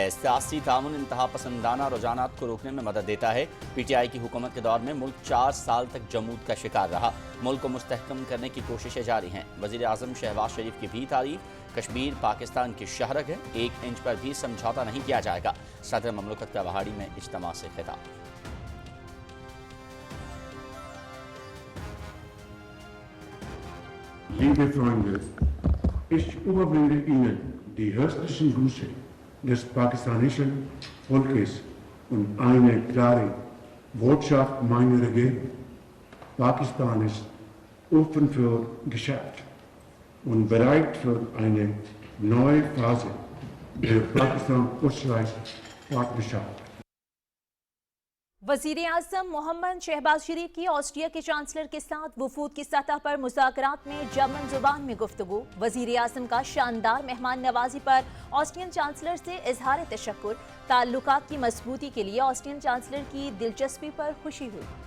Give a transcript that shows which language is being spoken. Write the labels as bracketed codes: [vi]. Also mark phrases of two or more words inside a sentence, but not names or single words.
[ur] سیاسی تعاون انتہا پسندانہ رجحانات کو روکنے میں مدد دیتا ہے. PTI کی حکومت کے دور میں ملک 4 سال تک جمود کا شکار رہا. ملک کو مستحکم کرنے کی کوششیں جاری ہیں۔ وزیر اعظم شہباز شریف کی بھی تعریف. کشمیر پاکستان کی شہ رگ ہے، 1 انچ پر بھی سمجھوتہ نہیں کیا جائے گا. صدر مملکت کا وہاڑی میں اجتماع سے خطاب. [de] Liebe Freunde, ich überbringe Ihnen die herzlichen Grüße des pakistanischen Volkes und eine klare Botschaft meiner Regierung. Pakistan ist offen für Geschäft und bereit für eine neue Phase der Pakistan-Österreich-Partnerschaft. [ur] وزیر اعظم محمد شہباز شریف کی آسٹریا کے چانسلر کے ساتھ وفود کی سطح پر مذاکرات میں جرمن زبان میں گفتگو. وزیر اعظم کا شاندار مہمان نوازی پر آسٹرین چانسلر سے اظہار تشکر. تعلقات کی مضبوطی کے لیے آسٹرین چانسلر کی دلچسپی پر خوشی ہوئی.